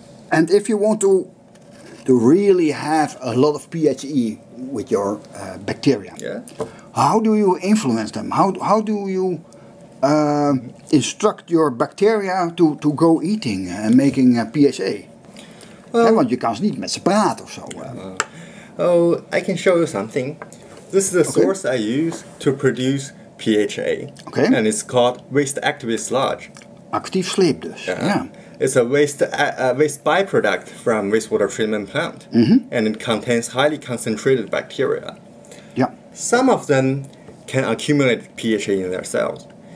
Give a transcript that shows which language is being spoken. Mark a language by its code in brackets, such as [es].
[en] And if you want to really have a lot of PHE with your bacteria, how do you influence them? How do you instruct your bacteria to go eating and making PHA? [nl] Want je kan niet met ze praten of zo. [en] I can show you something. This is the source I use to produce PHA. And it's called waste active sludge. [nl] Actief sleep dus. [en] It's a waste byproduct from wastewater treatment plant, and it contains highly concentrated bacteria. Some of them can accumulate PHA in their cells.